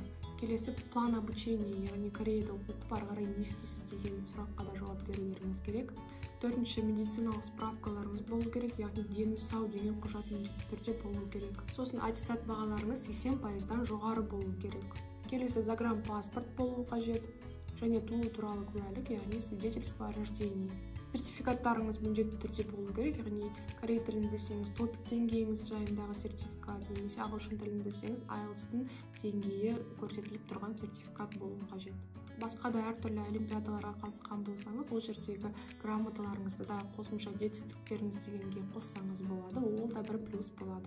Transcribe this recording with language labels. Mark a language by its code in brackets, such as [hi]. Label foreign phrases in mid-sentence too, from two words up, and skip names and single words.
[kk] Келесі, [ru] план обучения, [kk] яғни Кореяда оқып ары қарай не істейсіз деген сұраққа да жауап берулеріңіз керек. Төртінші, медициналық справкаларыңыз болу керек, яғни дені сау деген құжат міндетті түрде болу керек. Сосын аттестат бағаларыңыз 80%-дан жоғары болу керек. Келесі, загранпаспорт болу қажет, және туу туралы куәлік, яғни [ru] свидетельство о рождении. [kk] Сертификаттарыңыз міндетті түрде болу керек, яғни корей тілін білсеңіз, топик деңгейіңіз жайындағы сертификат, немесе ағылшын тілін білсеңіз, IELTS-тың деңгейі көрсетіліп тұрған сертификат болу қажет. Басқа да әртүрлі олимпиадаларға қатысқан болсаңыз, ол жердегі грамоталарыңызды да қосымша жетістіктеріңіз дегенге қоссаңыз болады, ол да бір плюс болады.